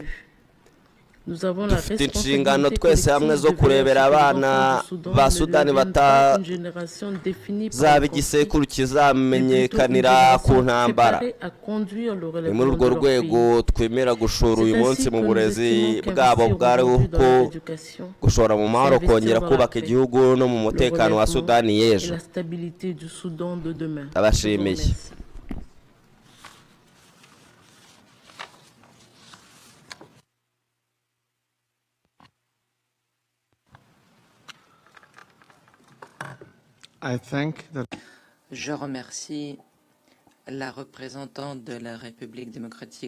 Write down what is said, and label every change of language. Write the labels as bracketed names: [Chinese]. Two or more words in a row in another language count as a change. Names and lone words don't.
[Kinyarwanda] dufite inshingano twese hamwe zo kurebera abana ba Sudani batazaba igisekuru kizamenyekanira ku ntambara. ni muri urwo rwego twemera gushora uyu munsi mu burezi bwabo bwariho ko gushora mu mahoro, kongera kubaka igihugu no mu mutekano wa Sudani y'ejo. abashimiye. [French] Je remercie la représentante de la République démocratique.